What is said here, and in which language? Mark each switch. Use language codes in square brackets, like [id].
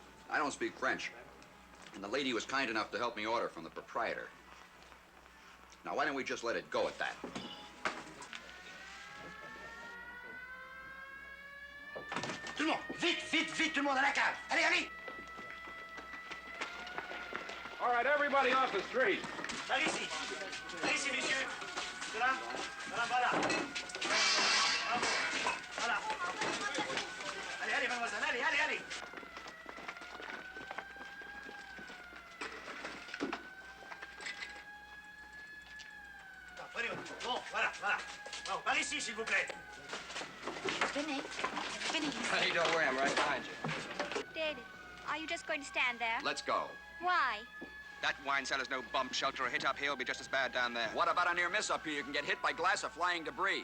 [en] I don't speak French. And the lady was kind enough to help me order from the proprietor. Now, why don't we just let it go at that? [fr] Tout le monde, vite, vite, vite, tout le monde à la cave. Allez, allez. [en] All right, everybody off the street. [fr] Par ici. Par ici, messieurs. De là. Voilà, voilà. Bravo. Voilà. Allez, allez, mademoiselle, allez, allez, allez. Bon, voilà, voilà. Bon, par ici, s'il vous plaît. [en] Vinny. Vinny. Hey, don't worry, I'm right behind you. David, are you just going to stand there? Let's go. Why? That wine cellar's no bomb shelter. A hit up here will be just as bad down there. What about a near miss up here? You can get hit by glass or flying debris.